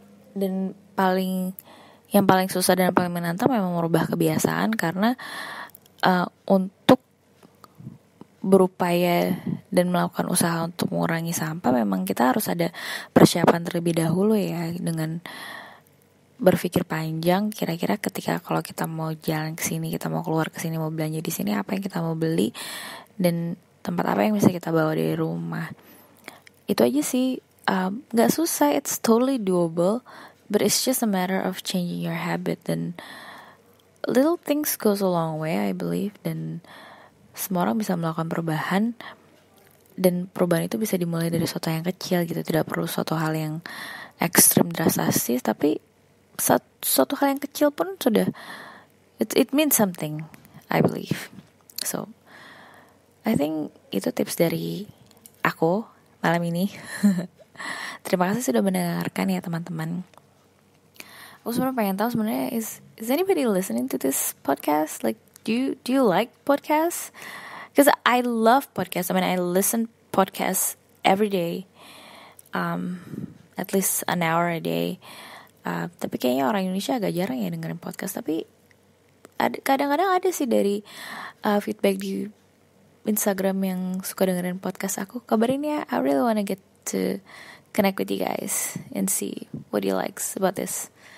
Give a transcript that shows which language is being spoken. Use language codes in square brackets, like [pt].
[id] Dan yang paling susah dan paling menantang memang merubah kebiasaan, karena untuk berupaya dan melakukan usaha untuk mengurangi sampah memang kita harus ada persiapan terlebih dahulu ya, dengan berpikir panjang, kira-kira ketika kalau kita mau jalan ke sini, kita mau keluar ke sini, mau belanja di sini, apa yang kita mau beli dan tempat apa yang bisa kita bawa dari rumah. Itu aja sih, gak susah, [en] it's totally doable, but it's just a matter of changing your habit. Dan little things goes a long way, I believe. [id] Dan semua orang bisa melakukan perubahan, dan perubahan itu bisa dimulai dari sesuatu yang kecil gitu. Tidak perlu suatu hal yang ekstrim drastis, tapi suatu hal yang kecil pun sudah [en] it means something, I believe. So I think [id] itu tips dari aku malam ini. Terima kasih sudah mendengarkan ya teman-teman. Aku sebenarnya pengen tahu sebenarnya [en] is anybody listening to this podcast? Like do you like podcasts? Because I love podcasts. I mean, I listen podcasts every day, at least an hour a day. [id] Tapi kayaknya orang Indonesia agak jarang ya dengerin podcast. Tapi kadang-kadang ada sih dari feedback di Instagram yang suka dengerin podcast aku. Kabarin ya, [en] I really wanna get to connect with you guys and see what you likes about this.